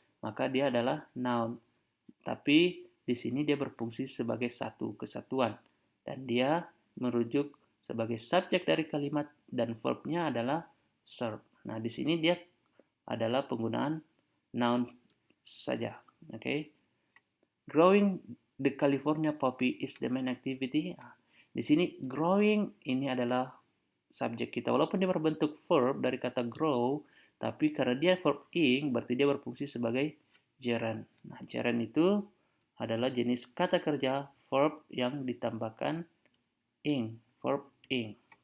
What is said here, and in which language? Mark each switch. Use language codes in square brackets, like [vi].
[id] Maka dia adalah noun. Tapi di sini dia berfungsi sebagai satu kesatuan. Dan dia merujuk sebagai subjek dari kalimat dan verbnya adalah serve. Nah, di sini dia adalah penggunaan noun saja. [en] Growing the California poppy is the main activity. [id] Di sini growing ini adalah subjek kita. Walaupun dia berbentuk verb dari kata grow, tapi karena dia verb ing, berarti dia berfungsi sebagai gerund. Nah, gerund itu adalah jenis kata kerja verb yang ditambahkan ing, verb ing.